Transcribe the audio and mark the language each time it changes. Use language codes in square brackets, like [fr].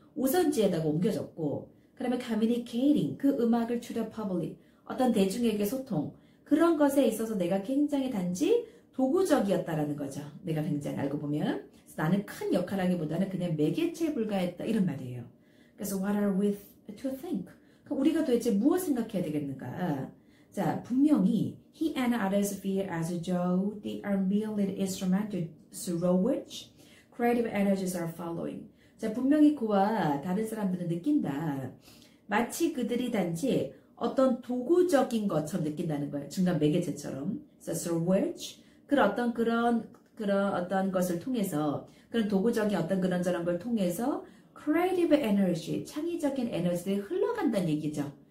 [ko] 오선지에다가 옮겨졌고, 그 다음에 communicating, 그 음악을 [en] to the public, [ko] 어떤 대중에게 소통, 그런 것에 있어서 내가 굉장히 단지 도구적이었다라는 거죠. 내가 굉장히 알고 보면. 그래서 나는 큰 역할하기보다는 그냥 매개체에 불과했다. 이런 말이에요. 그래서 [en] what are we to think? [ko] 그럼 우리가 도대체 무엇 생각해야 되겠는가? 자, 분명히 [en] he and others feel as though they are merely instrumental through which creative energies are following. [ko] 자, 분명히 그와 다른 사람들은 느낀다. 마치 그들이 단지 어떤 도구적인 것처럼 느낀다는 거예요. 중간 매개체처럼. [en] So through which [ko] 그런 어떤 것을 통해서 그런 도구적인 어떤 그런저런 걸 통해서 creative energy, 창의적인 에너지들이 흘러간다는 얘기죠.